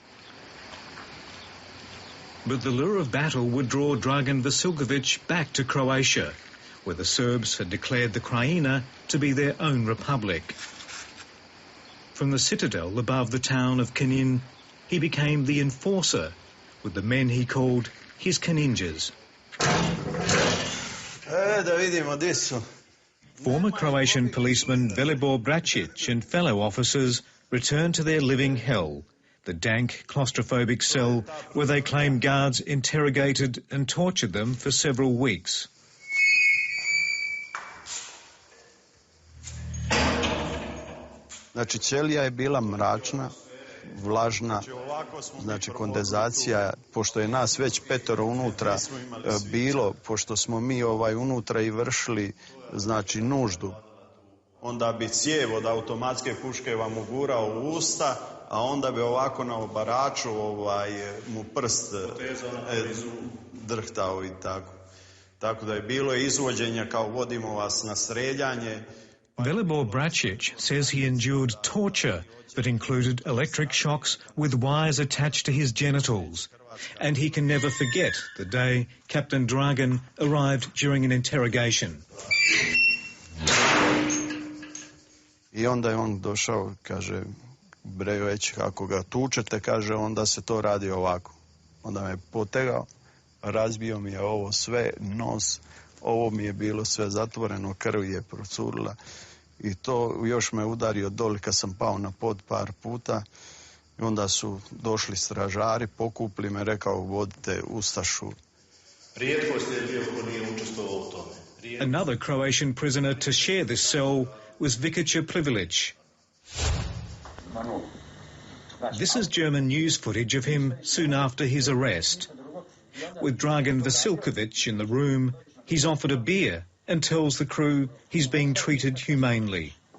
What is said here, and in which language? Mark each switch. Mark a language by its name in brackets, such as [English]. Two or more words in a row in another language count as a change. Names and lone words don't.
[English] But the lure of battle would draw Dragan Vasiljković back to Croatia, where the Serbs had declared the Krajina to be their own republic. From the citadel above the town of Knindža, he became the enforcer with the men he called his Knindžas. [Croatian] Da vidimo gdje su. [English] Former Croatian policeman Velibor Bracic and fellow officers returned to their living hell, the dank, claustrophobic cell where they claim guards interrogated and tortured them for several weeks. [Croatian] Znači, ćelija je bila mračna, vlažna, znači kondenzacija, pošto je nas već 5 unutra bilo, pošto smo mi unutra i vršili, znači, nuždu. Onda bi cijev od automatske puške vam ugurao u usta, a onda bi ovako na obaraču mu prst drhtao i tako. Tako da je bilo izvođenja kao vodimo vas na streljanje. [English] Velibor Bracic says he endured torture that included electric shocks with wires attached to his genitals. And he can never forget the day Kapetan Dragan arrived during an interrogation. [Croatian] I onda je on došao, kaže, bre, već kako ga tučete, kaže, onda se to radi ovako. Onda me potegao, razbio mi je ovo sve, nos, ovo mi je bilo sve zatvoreno, krv je procurila. I to još me udario doli kad sam pao na pod par puta. I onda su došli stražari, pokupli me, rekao, vodite Ustašu. Rijetkost je bio ko nije učestvovao u tome. [English] Another Croatian prisoner to share this cell was Vikica Plivilic. This is German news footage of him soon after his arrest. With Dragan Vasiljković in the room, he's offered a beer and tells the crew he's being treated humanely.